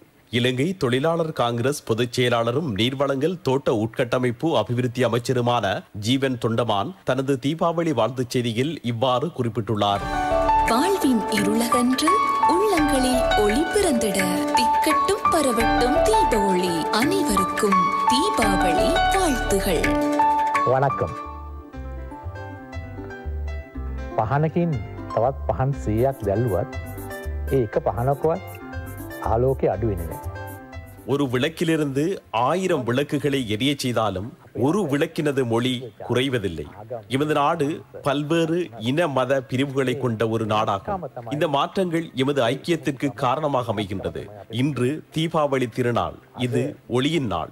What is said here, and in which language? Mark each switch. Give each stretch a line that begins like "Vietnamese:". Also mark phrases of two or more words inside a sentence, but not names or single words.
Tamil: இலங்கை தொழிலாளர் காங்கிரஸ் பொதுச் செயலாளரும் நீர்வளங்கள் தோட்ட உட்கட்டமைப்பு அபிவிருத்தி அமைச்சருமான ஜீவன் தொண்டமான் தனது தீபாவளி வாழ்த்துச் செய்தியில் இவ்வாறு குறிப்பிட்டுள்ளார். வாழ்வின் இருளகன்று உள்ளங்களில் ஒளி பிறந்திட திக்கட்டும் பரவட்டும் தீப ஒளி. அனைவருக்கும் தீபாவளி வாழ்த்துகள். வணக்கம்.
Sinhala: පහනකින් තවත් පහන් 100ක් දැල්ුවත් ඒ එක පහනකවත් ආලෝකය අඩු වෙන්නේ නැහැ.
Tamil: ஒரு விளக்கிலிருந்து 1000 விளக்குகளை எரிய செய்தாலும் ஒரு விளக்கினது மொழி குறைவதில்லை. எமது நாடு பல்வேறு இன மத பிரிவுகளை கொண்ட ஒரு நாடாகும். இந்த மாற்றங்கள் எமது ஐக்கியத்திற்கு காரணமாக அமைகின்றது. இன்று தீபாவளி திருநாள். இது ஒளியின் நாள்.